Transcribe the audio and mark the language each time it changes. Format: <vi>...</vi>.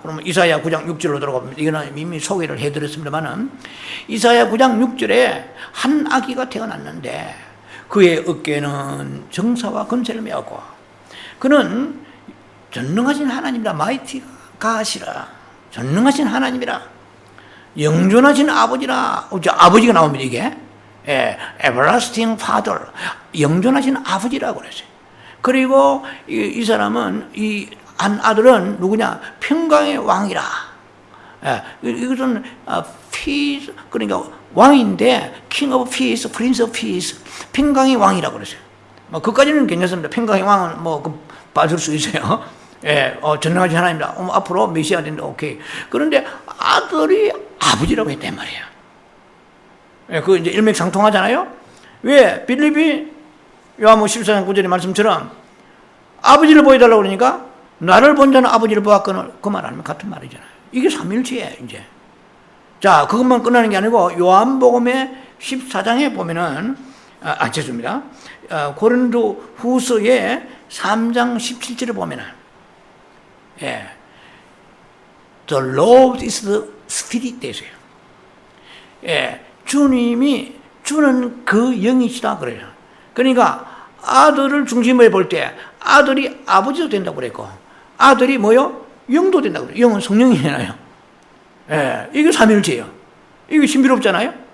<ko>그러면 이사야 9장 6절로 들어갑니다. 이거는 이미 소개를 해드렸습니다만은 이사야 9장 6절에 한 아기가 태어났는데 그의 어깨는 정사와 권세를 메었고 그는 전능하신 하나님이라 마이티 가시라 전능하신 하나님이라 영존하신 아버지라 아버지가 나옵니다. 이게</ko> <en>everlasting father</en> <ko>영존하신 아버지라고 그랬어요. 그리고 이 사람은 이 한 아들은 누구냐? 평강의 왕이라. 이것은 peace 그러니까 왕인데</ko> <en>king of peace, prince of peace</en> <ko>평강의 왕이라고 그랬어요. 뭐 그까지는 괜찮습니다. 평강의 왕은 뭐 봐줄 수 있어요. 전능하신 하나님이다. 앞으로 메시아 된다. 오케이. 그런데 아들이 아버지라고 했단 말이에요. 예, 그 이제 일맥상통하잖아요. 왜? 빌립이 요한복음 14장 9절의 말씀처럼 아버지를 보여달라고 그러니까 나를 본 자는 아버지를 보았거늘 그 말 아니면 같은 말이잖아요. 이게 삼일체예요, 이제. 자, 그것만 끝나는 게 아니고 요한복음의 14장에 보면은 죄송합니다. 고린도 후서의 3장 17절에 보면은 예.</ko> <en>The Lord is the Spirit</en> <ko>되세요. 예. 주는 그 영이시다 그래요. 그러니까 아들을 중심으로 볼 때 아들이 아버지도 된다고 그랬고 아들이 뭐요? 영도 된다고 그래요. 영은 성령이잖아요. 예. 이게 삼일체예요. 이게 신비롭잖아요.</ko>